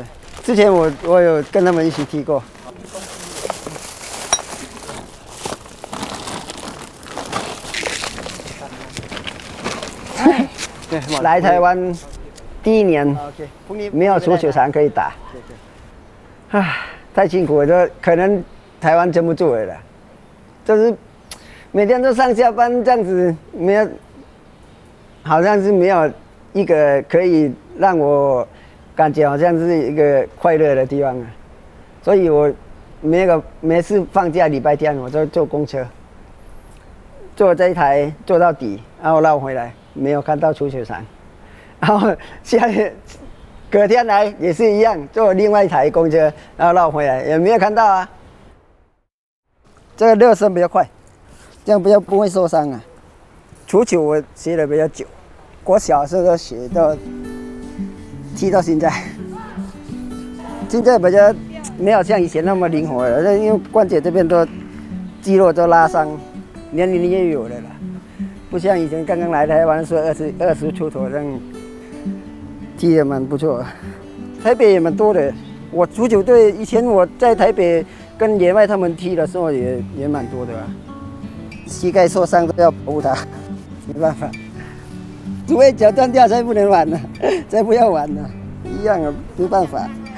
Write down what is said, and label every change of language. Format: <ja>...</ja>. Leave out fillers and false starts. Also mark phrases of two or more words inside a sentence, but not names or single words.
<zh>之前我有跟他们一起踢过。来台湾第1年没有足球场可以打，太辛苦了，就可能台湾撑不住了。就是每天都上下班这样子，没有，好像是没有一个可以让我感觉好像是一个快乐的地方啊，所以我每次放假禮拜天我就坐公車，坐這一台坐到底，然後繞回來，沒有看到足球場，然後隔天來也是一樣，坐另外一台公車，然後繞回來也沒有看到啊。這個熱身比較快，這樣不會受傷啊。足球我學得比較久。我小時候學到踢到現在比較沒有像以前那麼靈活了，因為關節這邊都肌肉都拉傷，年齡也有了啦，不像以前剛剛來台灣的時候20出頭這樣踢得蠻不錯。台北也蠻多的，我足球隊以前我在台北跟野外他們踢的時候也蠻多的啊，膝蓋受傷都要保護他，沒辦法。除非脚断掉才不能玩了，才不要玩了，一样啊，没办法。</zh>